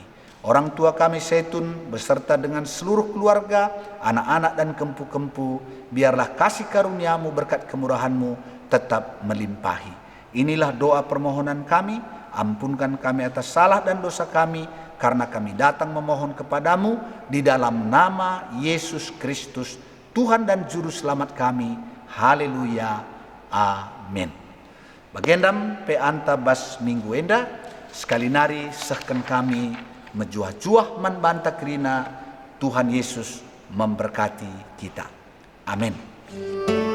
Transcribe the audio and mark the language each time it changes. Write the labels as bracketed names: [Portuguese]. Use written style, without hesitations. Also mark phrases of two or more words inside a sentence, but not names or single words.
[Indonesian] Orang tua kami Setun beserta dengan seluruh keluarga, anak-anak dan kempu-kempu, biarlah kasih karunia-Mu, berkat kemurahan-Mu tetap melimpahi. Inilah doa permohonan kami, ampunkan kami atas salah dan dosa kami, karena kami datang memohon kepadamu di dalam nama Yesus Kristus, Tuhan dan Juru Selamat kami. Haleluya. Amin. [Batak Karo] Bagendam pe anta bas minggu enda sekali nari sehkan kami mejuah-juah man banta kerina [Indonesian] Tuhan Yesus memberkati kita. Amin.